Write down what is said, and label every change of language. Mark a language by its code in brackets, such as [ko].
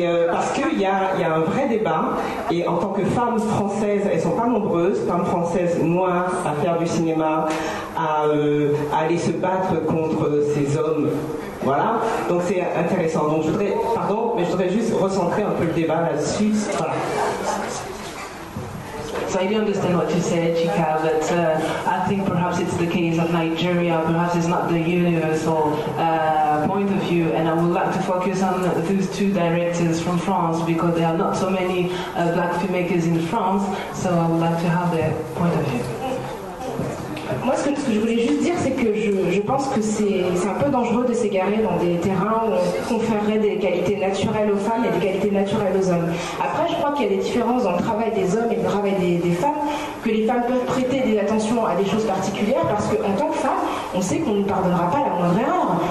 [fr] Parce qu'il y a un vrai débat, et en tant que femmes françaises, elles ne sont pas nombreuses, femmes françaises noires à faire du cinéma, à aller se battre contre ces hommes. Voilà, donc c'est intéressant. Donc je voudrais juste recentrer un peu le débat là-dessus. Voilà. [en] So I do understand what you said, Chika, but I think perhaps it's the case of Nigeria, perhaps it's not the universal point of view, and I would like to focus on those two directors from France, because there are not so many black filmmakers in France, so I would like to have their point of view. [fr] Moi, ce que je voulais juste dire, c'est que je pense que c'est un peu dangereux de s'égarer dans des terrains où on conférerait des qualités naturelles aux femmes et des qualités naturelles aux hommes. Après, je crois qu'il y a des différences dans le travail des hommes et le travail des femmes, que les femmes peuvent prêter des attentions à des choses particulières, parce qu'en tant que femme, on sait qu'on ne pardonnera pas la moindre erreur.